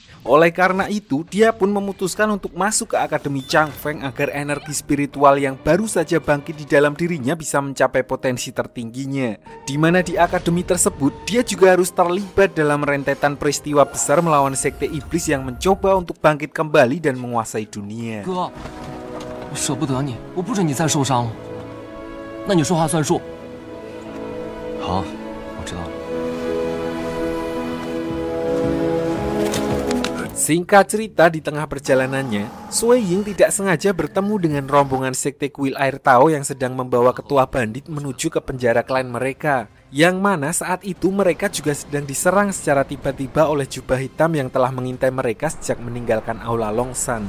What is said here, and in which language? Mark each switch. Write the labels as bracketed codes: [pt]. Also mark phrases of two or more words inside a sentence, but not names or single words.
[id] Oleh karena itu dia pun memutuskan untuk masuk ke Akademi Changfeng agar energi spiritual yang baru saja bangkit di dalam dirinya bisa mencapai potensi tertingginya. Dimana di akademi tersebut dia juga harus terlibat dalam rentetan peristiwa besar melawan sekte iblis yang mencoba untuk bangkit kembali dan menguasai dunia. [zh] 哥，我舍不得你，我不准你再受伤了。那你说话算数。好，我知道了。 [id] Singkat cerita, di tengah perjalanannya, Sui Ying tidak sengaja bertemu dengan rombongan sekte kuil air Tao yang sedang membawa ketua bandit menuju ke penjara klan mereka. Yang mana saat itu mereka juga sedang diserang secara tiba-tiba oleh jubah hitam yang telah mengintai mereka sejak meninggalkan Aula Longsan.